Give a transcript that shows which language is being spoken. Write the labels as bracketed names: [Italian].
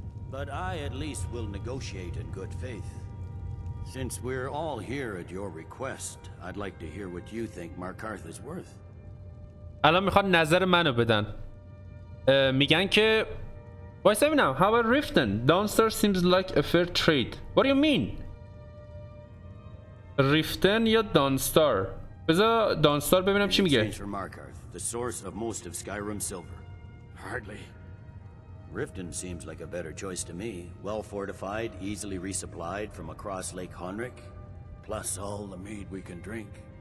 [English] But I at least will negotiate in good faith. Since we're all here at your request, I'd like to hear what you think Markarth is worth. [Persian] الان میخواد نظر منو بدن. میگن که وایسا ببینم. [English] How about Riften? Dawnstar seems like a fair trade. What do you mean? [Persian] ریفتن یا دانستار؟ بذار دانستار ببینم چی میگه. [English] The source of most of Skyrim silver. Hardly. Riften seems like a better choice to me. Well fortified, easily resupplied from across Lake Honric, plus all the mead we can drink.